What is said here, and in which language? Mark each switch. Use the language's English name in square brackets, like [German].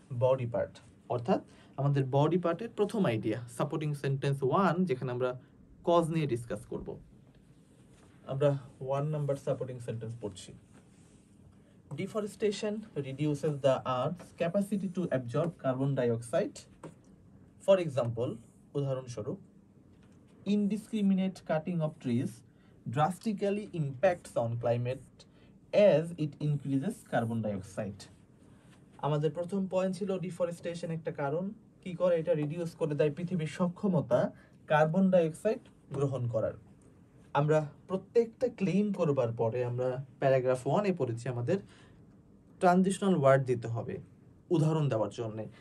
[Bangla] Body part, অর্থাৎ আমাদের body পার্টের প্রথম আইডিয়া সাপোর্টিং সেন্টেন্স 1, যেখানে আমরা কজ নিয়ে ডিসকাস করব। আমরা 1 নাম্বার সাপোর্টিং সেন্টেন্স পড়ছি। [English] Deforestation reduces the earth's capacity to absorb carbon dioxide. For example, [Bangla] উদাহরণস্বরূপ, [English] Indiscriminate cutting of trees drastically impacts on climate as it increases carbon dioxide. [Bangla] আমাদের প্রথম point ছিল ডিফরেস্টেশন একটা কারণ। কি করে? এটা রিডিউস করে দেয় পৃথিবীর সক্ষমতা কার্বন ডাইঅক্সাইড গ্রহণ করার। আমরা প্রত্যেকটা ক্লেম করবার পরে আমরা প্যারাগ্রাফ 1-এ পড়েছি আমাদের ট্রানজিশনাল ওয়ার্ড দিতে হবে উদাহরণ দেওয়ার জন্য।